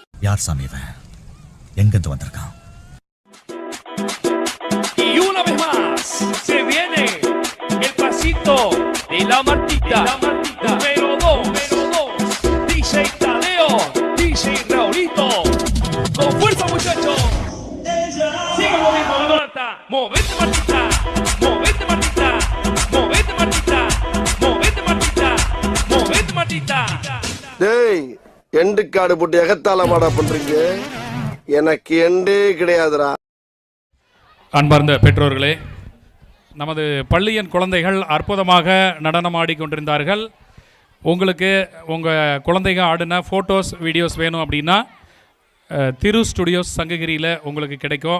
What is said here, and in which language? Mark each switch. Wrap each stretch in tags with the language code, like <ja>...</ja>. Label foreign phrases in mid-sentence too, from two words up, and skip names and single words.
<ta>யார் சாமி இவன்? எங்கிருந்து வந்திருக்கான்?</ta> <es>Y una vez más se viene el pasito de la Martita, número 2, DJ Tadeo, DJ Raulito, con fuerza muchachos, sigue moviendo la Marta, movete Martita, movete Martita, movete Martita, movete Martita, movete Martita.</es> <ta>டேய்,</ta> <en>end card</en> <ta>போட்டு எகத்தால மாடா பண்றீங்க. எனக்கு எண்டே கிடையாதுடா. அன்பார்ந்த பெற்றோர்களே, நமது பள்ளியின் குழந்தைகள் அற்புதமாக நடனமாடி கொண்டிருந்தார்கள். உங்களுக்கு உங்கள் குழந்தைங்க ஆடின</ta> <en>photos videos</en> <ta>வேணும் அப்படின்னா திரு ஸ்டுடியோஸ் சங்ககிரியில் உங்களுக்கு கிடைக்கும்.</ta>